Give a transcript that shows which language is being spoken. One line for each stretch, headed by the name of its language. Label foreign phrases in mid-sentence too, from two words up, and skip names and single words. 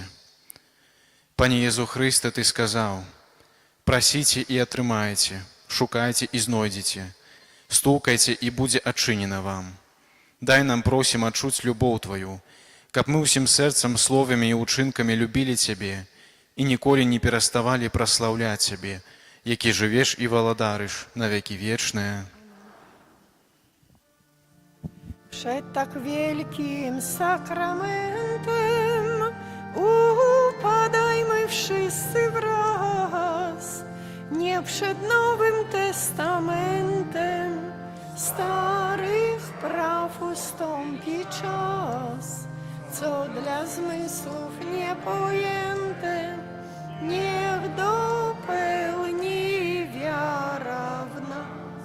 Belarusian: Пане Єзу Хрысте, Ты сказаў: прасіце і атрымаеце, шукайце і знойдзеце, стукайце і будзе адчынена вам. Дай нам, просім, адчуць любоў Твою, каб мы ўсім сэрцам, словамі і ўчынкамі любілі Цябе і ніколі не пераставалі праслаўляць Цябе, які жывеш і валадарыш на векі вечныя.
Polish: Przed tak wielkim sakramentem upadajmy wszyscy wraz. Nie przed Nowym Testamentem starych praw ustąpi czas, co dla zmysłów niepojęte, niech dopełni wiara w nas.